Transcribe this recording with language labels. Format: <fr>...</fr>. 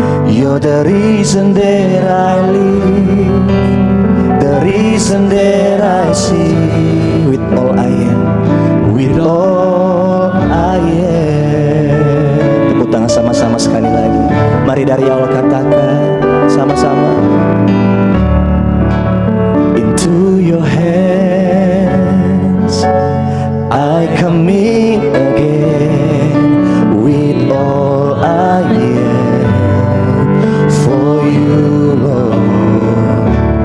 <en>You're the reason that I live, the reason that I see. With all I am, with all I am.</en> <id>Tepuk tangan sama-sama sekali lagi. Mari dari awal katakan sama-sama.</id> <en>Into your hands I commit again, with all I am for you, Lord.</en>